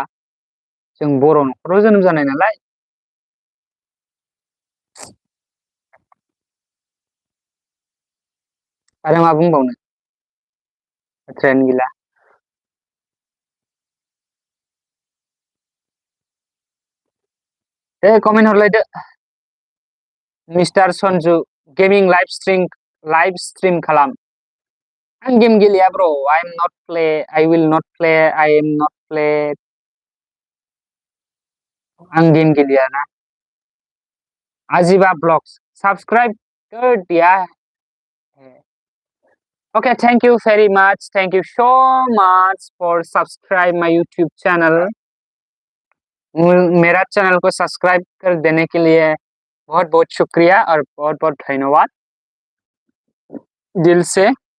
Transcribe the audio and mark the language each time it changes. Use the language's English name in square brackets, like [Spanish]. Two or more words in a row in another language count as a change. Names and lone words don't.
[Bodo] जों बर' न'खराव जोनोम जानाय नालाय. आरो मा बुंबावनो बाथ्रायानो गैला. दे कमेन्ट हरलायदो मिस्टार सन्जु [English] gaming live stream [Bodo] खालाम. आं गेम गेलेया ब्र'. [English] I am not play. I will not play. I am not play. [Bodo] आं गेम गेलेया ना. [Hindi] Ajiba Vlogs. Subscribe कर दिया है. [English] Okay, thank you very much. Thank you so much for subscribe my YouTube channel. [Hindi] मेरा चैनल को सब्सक्राइब कर देने के लिए बहुत बहुत शुक्रिया और बहुत बहुत धन्यवाद दिल से.